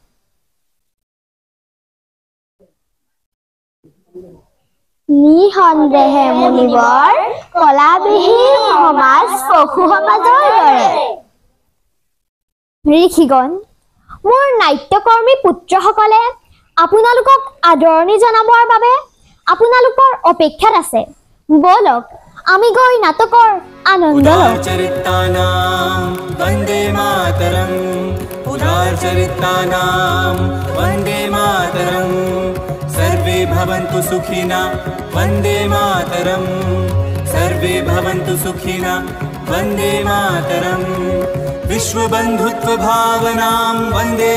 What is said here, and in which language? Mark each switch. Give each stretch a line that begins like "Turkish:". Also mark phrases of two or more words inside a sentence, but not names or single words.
Assamese: নিঃসন্দেহে মুনিবৰ কলাবিহীন সমাজ পশু সমাজৰ দৰে। ঋষিগণ, মোৰ নাট্যকৰ্মী পুত্ৰসকলে আপোনালোকক আদৰণি জনাবৰ বাবে আপোনালোকৰ অপেক্ষাত আছে। বলক আমি গৈ নাটকৰ আনন্দ লওঁ।
Sanskrit: उदारचरितानां वन्दे मातरम् उदारचरितानां वन्दे मातरम् सर्वे भवन्तु सुखिना वन्दे मातरम् सर्वे भवन्तु सुखिना वन्दे मातरम् विश्वबन्धुत्वभावनां वन्दे